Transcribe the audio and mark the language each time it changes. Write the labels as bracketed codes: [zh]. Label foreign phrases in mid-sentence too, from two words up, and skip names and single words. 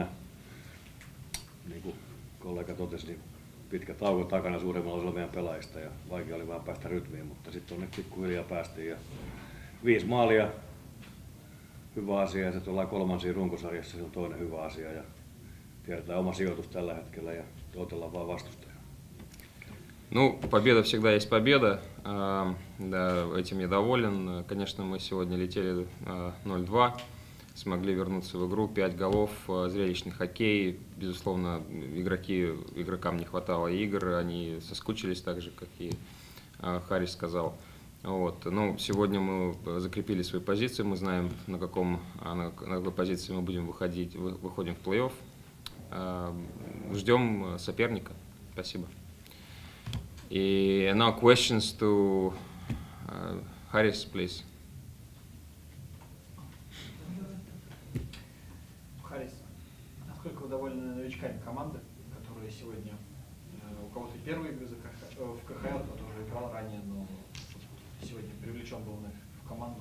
[fi] Niin kuin kollega totesi, niin pitkä tauko takana suurimmalla osalla meidän pelaajista ja vaikea oli vähän päästä rytmiin, mutta sitten onneksi pikkuhiljaa päästiin. Ja 5 maalia, hyvä asia, ja sitten ollaan kolmansia runkosarjassa, se on toinen hyvä asia ja tiedetään oma sijoitus tällä hetkellä ja odotellaan vaan vastustajaa. [ru] Ну, победа всегда есть победа. Да, этим я доволен. Конечно, мы сегодня летели 0-2, смогли вернуться в игру, 5 голов, зрелищный хоккей. Безусловно, игрокам не хватало игр, они соскучились так же, как и Харис сказал. Вот. Ну, сегодня мы закрепили свои позиции, мы знаем, на какой позиции мы будем выходим в плей-офф. Ждем соперника. Спасибо. [en] И now questions to Haris, please. [ru] Харис, насколько вы довольны новичками команды, которые сегодня у кого-то первые игры в КХЛ, кто уже играл ранее, но сегодня привлечен был в команду?